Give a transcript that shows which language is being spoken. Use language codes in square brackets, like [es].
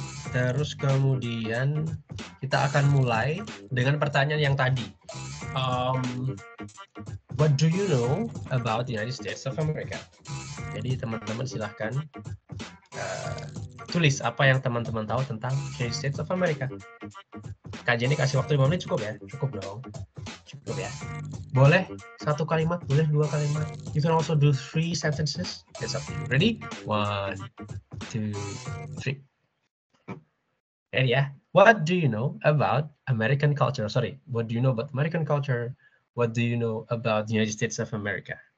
[id] Terus kemudian kita akan mulai dengan pertanyaan yang tadi. [en] What do you know about the United States of America? [id] Jadi teman-teman silahkan tulis apa yang teman-teman tahu tentang United States of America. Kak Jenny kasih waktu 5 menit cukup ya? Cukup dong. Cukup ya. Boleh 1 kalimat, boleh 2 kalimat. [en] You can also do 3 sentences. It's up to you. Ready? 1, 2, 3. Ready ya? What do you know about American culture? Sorry, what do you know about American culture? What do you know about the United States of America?